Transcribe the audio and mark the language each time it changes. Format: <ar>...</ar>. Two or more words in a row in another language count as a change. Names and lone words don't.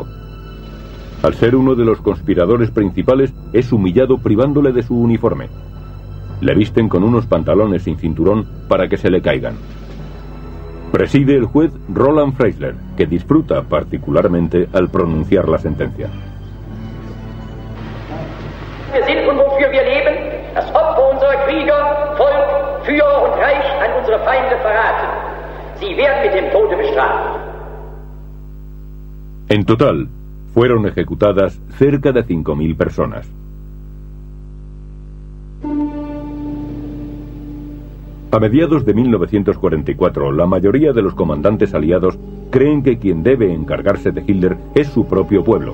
<es>Al ser uno de los conspiradores principales, es humillado privándole de su uniforme. Le visten con unos pantalones sin cinturón para que se le caigan. Preside el juez Roland Freisler, que disfruta particularmente al pronunciar la sentencia.</es> <de>Wir sind und wofür wir leben, das Opfer unserer Krieger, Volk, Führer und Reich an unsere Feinde verraten. Sie werden mit dem Tode bestraft.</de> <es>En total, fueron ejecutadas cerca de 5.000 personas. A mediados de 1944, la mayoría de los comandantes aliados creen que quien debe encargarse de Hitler es su propio pueblo.</es>